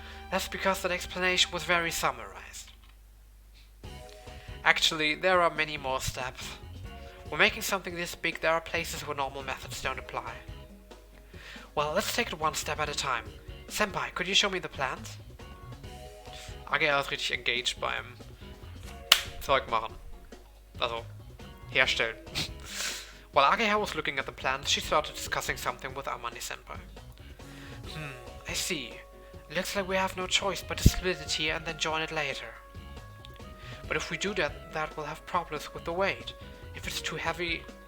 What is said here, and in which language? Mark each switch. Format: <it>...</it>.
<en>That's because that explanation was very summarized. Actually, there are many more steps. When making something this big, there are places where normal methods don't apply. Well, let's take it one step at a time. Senpai, could you show me the plans?</en> <de>Ageha ist richtig</de> <en>engaged</en> <de>beim Zeug machen. Also, herstellen.</de> <en>While Ageha was looking at the plans, she started discussing something with Amane-senpai. I see. Looks like we have no choice but to split it here and then join it later. But if we do that will have problems with the weight. If it's too heavy...</en>